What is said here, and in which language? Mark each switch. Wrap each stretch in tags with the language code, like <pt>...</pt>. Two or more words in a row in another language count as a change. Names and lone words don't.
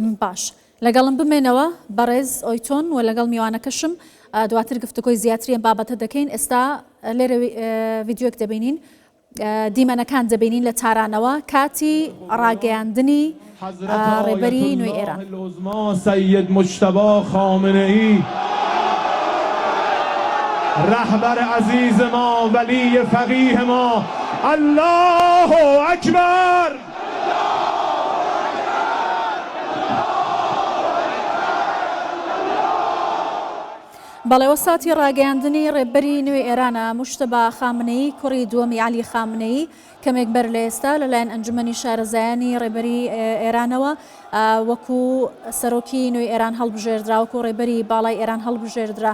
<ckb>باش لەگەڵم بمێنەوە بەڕێز ئۆیتۆن و لەگەڵ میوانەکەشم دواتر گفتگۆی زیاتری ئەم بابەتە دەکەین. ئێستا لێرە ڤیدیۆک دەبینین دیمەنەکان دەبینین لە تارانەوە کاتی ڕاگەیاندنی ڕێبەری نوێی ئێران.</ckb> <fa>سید مجتبی خامنه‌ای رهبر عزیز ما ولی فقیه ما الله اکبر.</fa> <ckb>بەڵێ وەساتی ڕاگەیاندنی ڕێبەری نوێی ئێرانە موشتەبا خامنەی کوڕی دووەمی عەلی خامنەی کەمێک بەر لە ئێستا لەلایەن ئەنجومەنی شارەزایانی ڕێبەری ئێرانەوە وەکو سەرۆکی نوێی ئێران هەڵبژێردرا وەکو ڕێبەری باڵای ئێران هەڵبژێردرا.</ckb>